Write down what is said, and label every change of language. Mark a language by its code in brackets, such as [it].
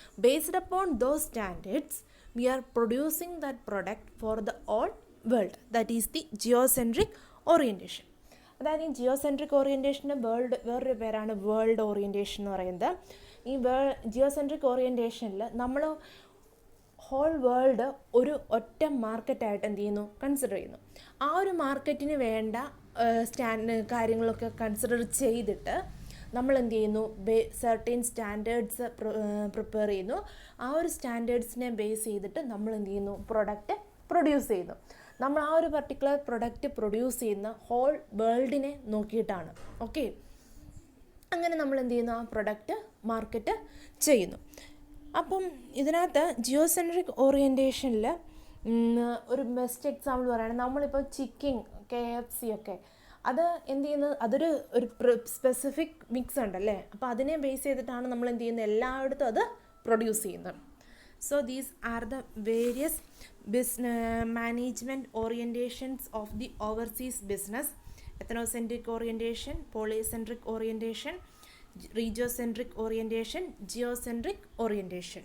[en] Based upon those standards, we are producing that product for the all world. That is the geocentric orientation. [ml] അതായത് ഈ geocentric ഓറിയൻറ്റേഷൻ്റെ വേറൊരു പേരാണ് world orientation എന്ന് പറയുന്നത്. ഈ ജിയോസെൻട്രിക് ഓറിയൻറ്റേഷനിൽ നമ്മൾ ഹോൾ വേൾഡ് ഒരു ഒറ്റ മാർക്കറ്റായിട്ട് എന്ത് ചെയ്യുന്നു, കൺസിഡർ ചെയ്യുന്നു. ആ ഒരു മാർക്കറ്റിന് വേണ്ട കാര്യങ്ങളൊക്കെ കൺസിഡർ ചെയ്തിട്ട് നമ്മൾ എന്ത് ചെയ്യുന്നു, സർട്ടൻ സ്റ്റാൻഡേർഡ്സ് പ്രിപ്പയർ ചെയ്യുന്നു. ആ ഒരു സ്റ്റാൻഡേർഡ്സിനെ ബേസ് ചെയ്തിട്ട് നമ്മൾ എന്ത് ചെയ്യുന്നു, പ്രൊഡക്റ്റ് പ്രൊഡ്യൂസ് ചെയ്യുന്നു. നമ്മൾ ആ ഒരു പർട്ടിക്കുലർ പ്രൊഡക്റ്റ് പ്രൊഡ്യൂസ് ചെയ്യുന്ന ഹോൾ വേൾഡിനെ നോക്കിയിട്ടാണ്. ഓക്കെ, അങ്ങനെ നമ്മൾ എന്ത് ചെയ്യുന്നു, ആ പ്രൊഡക്റ്റ് മാർക്കറ്റ് ചെയ്യുന്നു. അപ്പം ഇതിനകത്ത് ജിയോസെൻട്രിക് ഓറിയൻറ്റേഷനിൽ ഒരു ബെസ്റ്റ് എക്സാമ്പിൾ പറയുകയാണെങ്കിൽ നമ്മളിപ്പോൾ ചിക്കൻ, KFC ഒക്കെ അത് എന്ത് ചെയ്യുന്നത്, അതൊരു സ്പെസിഫിക് മിക്സ് ഉണ്ടല്ലേ. അപ്പോൾ അതിനെ ബേസ് ചെയ്തിട്ടാണ് നമ്മൾ എന്ത് ചെയ്യുന്നത്, എല്ലായിടത്തും അത് പ്രൊഡ്യൂസ് ചെയ്യുന്നത്. [en] So these are the various management orientations of the overseas business: ethnocentric orientation, polycentric orientation, regiocentric orientation, geocentric orientation.